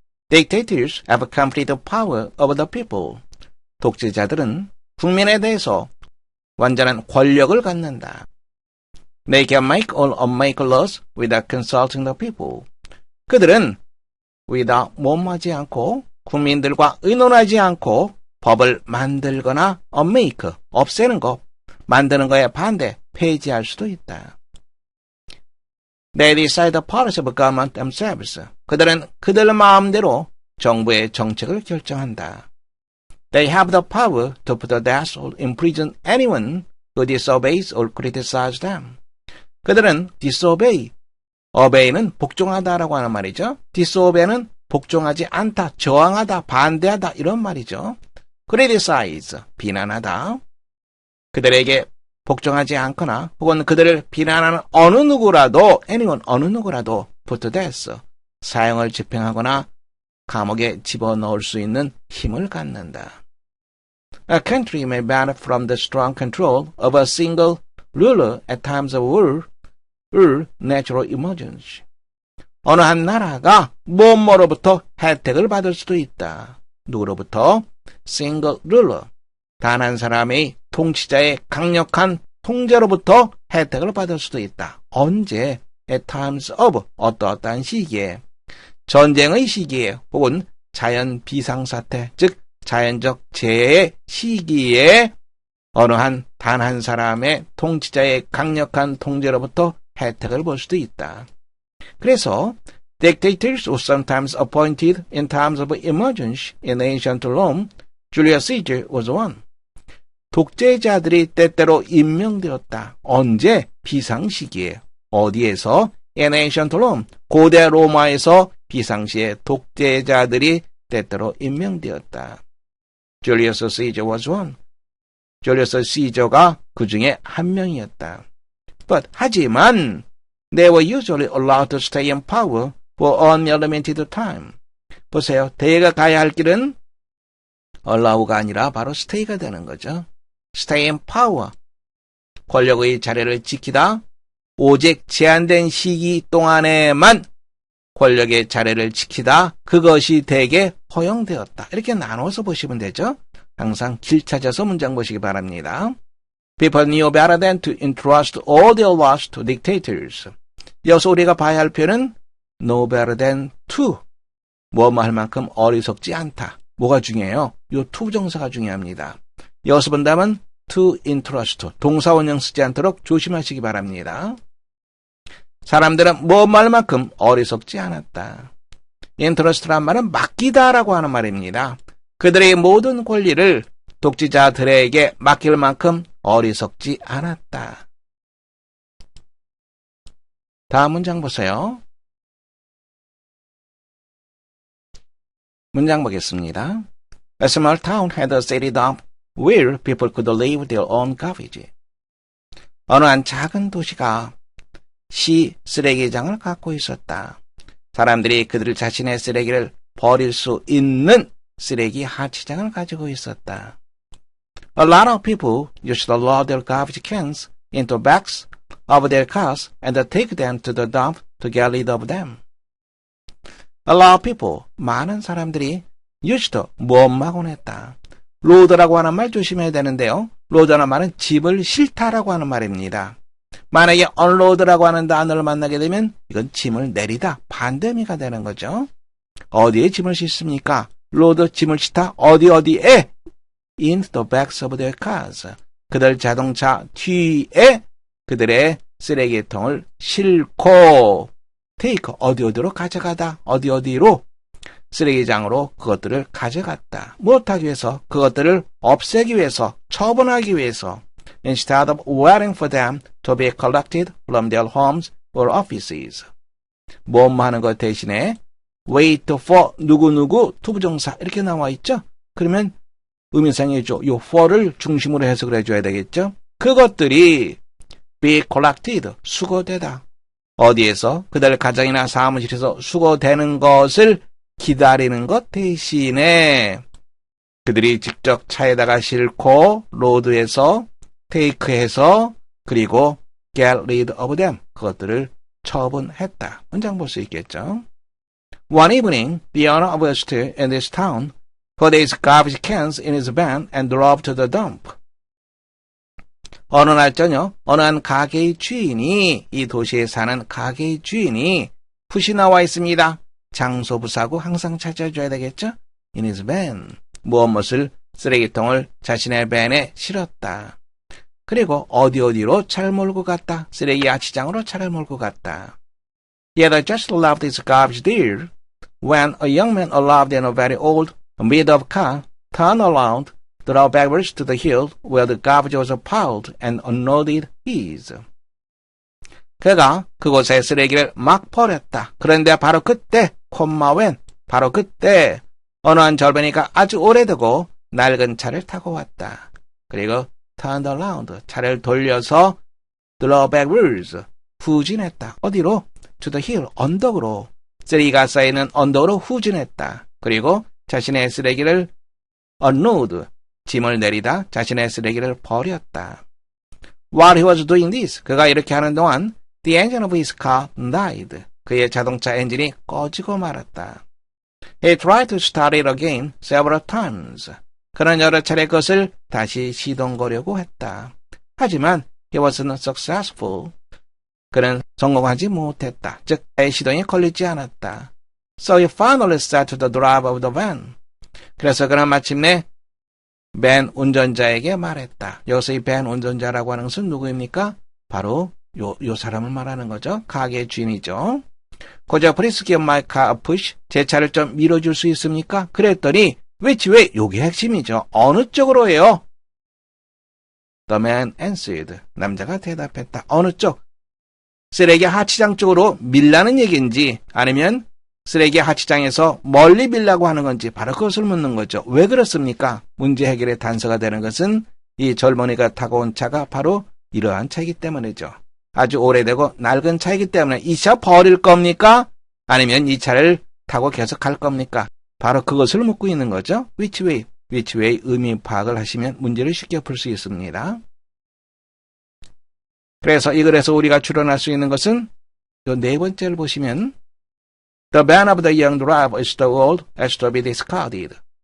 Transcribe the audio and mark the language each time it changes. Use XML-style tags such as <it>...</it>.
<en>Dictators have complete power over the people.</en> <ko>독재자들은 국민에 대해서 완전한 권력을 갖는다.</ko> <en>They can make or unmake laws without consulting the people.</en> <ko>그들은 without 못하지 않고 국민들과 의논하지 않고 법을 만들거나 unmake, 없애는 것, 만드는 거에 반대, 폐지할 수도 있다.</ko> <en>They decide the policy of government themselves.</en> <ko>그들은 그들 마음대로 정부의 정책을 결정한다.</ko> <en>They have the power to put to death or imprison anyone who disobeys or criticizes them.</en> <ko>그들은 disobey, obey는 복종하다라고 하는 말이죠. disobey는 복종하지 않다, 저항하다, 반대하다 이런 말이죠. criticize, 비난하다. 그들에게 복종하지 않거나 혹은 그들을 비난하는 어느 누구라도 anyone, 어느 누구라도 put to death, 사형을 집행하거나 감옥에 집어넣을 수 있는 힘을 갖는다.</ko> <en>A country may benefit from the strong control of a single ruler at times of war or natural emergency.</en> <ko>어느 한 나라가 뭐뭐로부터 혜택을 받을 수도 있다. 누구로부터? single ruler. 단 한 사람의 통치자의 강력한 통제로부터 혜택을 받을 수도 있다. 언제? at times of. 어떠한 시기에. 전쟁의 시기에 혹은 자연 비상사태, 즉 자연적 재해의 시기에 어느 한 단 한 사람의 통치자의 강력한 통제로부터 혜택을 볼 수도 있다.</ko> <en>그래서 dictators were sometimes appointed in times of emergency in ancient Rome. Julius Caesar was one.</en> <ko>독재자들이 때때로 임명되었다. 언제? 비상시기에. 어디에서? In ancient Rome. 고대 로마에서 비상시에 독재자들이 때때로 임명되었다.</ko> <en>Julius Caesar was one.</en> <ko>줄리어스 시저가 그 중에 한 명이었다.</ko> <en>But 하지만 they were usually allowed to stay in power for only a limited time.</en> <ko>보세요. 대가 가야 할 길은 allow가 아니라 바로 stay가 되는 거죠. stay in power. 권력의 자리를 지키다. 오직 제한된 시기 동안에만 권력의 자리를 지키다. 그것이 대개 허용되었다. 이렇게 나눠서 보시면 되죠. 항상 길 찾아서 문장 보시기 바랍니다.</ko> <en>People knew better than to entrust all their laws to dictators.</en> <ko>여기서 우리가 봐야 할 표현은 know better than to. 뭐뭐 할 만큼 어리석지 않다. 뭐가 중요해요? 요 to 정사가 중요합니다. 여기서 본다면 to entrust. 동사 원형 쓰지 않도록 조심하시기 바랍니다. 사람들은 뭐뭐 할 만큼 어리석지 않았다. entrust란 말은 맡기다라고 하는 말입니다. 그들의 모든 권리를 독재자들에게 맡길 만큼 어리석지 않았다. 다음 문장 보세요. 문장 보겠습니다.</ko> <en>A small town had a city dump where people could leave their own garbage.</en> <ko>어느 한 작은 도시가 시 쓰레기장을 갖고 있었다. 사람들이 그들 자신의 쓰레기를 버릴 수 있는 쓰레기 하치장을 가지고 있었다.</ko> <en>A lot of people used to load their garbage cans into bags of their cars and take them to the dump to get rid of them. A lot of people, 많은 사람들이 used to, 뭐하곤 했다.</en> <ko>load라고 하는 말 조심해야 되는데요. load라는 말은 짐을 싣다라고 하는 말입니다. 만약에 unload라고 하는 단어를 만나게 되면 이건 짐을 내리다, 반대미가 되는 거죠. 어디에 짐을 싣습니까? 로드 짐을 싣다 어디에?</ko> <en>In the backs of their cars.</en> <ko>그들 자동차 뒤에 그들의 쓰레기통을 싣고 take 어디로 가져가다 어디로 쓰레기장으로 그것들을 가져갔다. 무엇하기 위해서? 그것들을 없애기 위해서, 처분하기 위해서.</ko> <en>Instead of waiting for them to be collected from their homes or offices.</en> <ko>뭐뭐 하는 것 대신에 wait for 누구누구 투부정사 이렇게 나와 있죠? 그러면 의미상이죠. 요 for를 중심으로 해석을 해줘야 되겠죠? 그것들이 be collected, 수거되다. 어디에서? 그들 가정이나 사무실에서 수거되는 것을 기다리는 것 대신에 그들이 직접 차에다가 싣고 로드에서 테이크해서 그리고 get rid of them, 그것들을 처분했다. 문장 볼 수 있겠죠.</ko> <en>One evening, the owner of a store in this town put his garbage cans in his van and drove to the dump.</en> <ko>어느 날 저녁 어느 한 가게의 주인이, 이 도시에 사는 가게의 주인이 푸시 나와 있습니다. 장소부사고 항상 찾아줘야 되겠죠. In his van, 무엇을 쓰레기통을 자신의 밴에 실었다. 그리고 어디로 차를 몰고 갔다. 쓰레기 야치장으로 차를 몰고 갔다.</ko> <en>He had just left his garbage there when a young man arrived in a very old, beat-up car, turned around, drove backwards to the hill where the garbage was piled and unloaded his.</en> <ko>그가 그곳에 쓰레기를 막 버렸다. 그런데 바로 그때, 바로 그때 어느 한 절반이가 아주 오래되고 낡은 차를 타고 왔다. 그리고 turned around, 차를 돌려서 drove backwards, 후진했다. 어디로?</ko> <en>to the hill, 언덕으로.</en> <ko>쓰레기가 쌓이는 언덕으로 후진했다. 그리고 자신의 쓰레기를 unload, 짐을 내리다 자신의 쓰레기를 버렸다.</ko> <en>While he was doing this, 그가 이렇게 하는 동안 the engine of his car died.</en> <ko>그의 자동차 엔진이 꺼지고 말았다.</ko> <en>He tried to start it again several times.</en> <ko>그는 여러 차례 그것을 다시 시동거려고 했다.</ko> <en>하지만 he wasn't successful.</en> <ko>그는 성공하지 못했다. 즉, 시동이 걸리지 않았다.</ko> <en>So he finally started the drive of the van.</en> <ko>그래서 그는 마침내 밴 운전자에게 말했다. 여기서 이 밴 운전자라고 하는 것은 누구입니까? 바로 요 사람을 말하는 거죠. 가게 주인이죠.</ko> <en>Could you please give my car a push?</en> <ko>제 차를 좀 밀어줄 수 있습니까?</ko> <en>그랬더니 which way?</en> <ko>요게 핵심이죠. 어느 쪽으로 해요? The man answered. 남자가 대답했다. 어느 쪽? 쓰레기 하치장 쪽으로 밀라는 얘기인지 아니면 쓰레기 하치장에서 멀리 밀라고 하는 건지 바로 그것을 묻는 거죠. 왜 그렇습니까? 문제 해결의 단서가 되는 것은 이 젊은이가 타고 온 차가 바로 이러한 차이기 때문이죠. 아주 오래되고 낡은 차이기 때문에 이 차 버릴 겁니까? 아니면 이 차를 타고 계속 갈 겁니까? 바로 그것을 묻고 있는 거죠.</ko> <en>Which way?</en> <ko>Which way 의미 파악을 하시면 문제를 쉽게 풀 수 있습니다.</ko> <en>그래서 이 글에서 우리가 추론할 수 있는 것은 이 네 번째를 보시면 The ban of the young driver is too old as to be discarded.</en>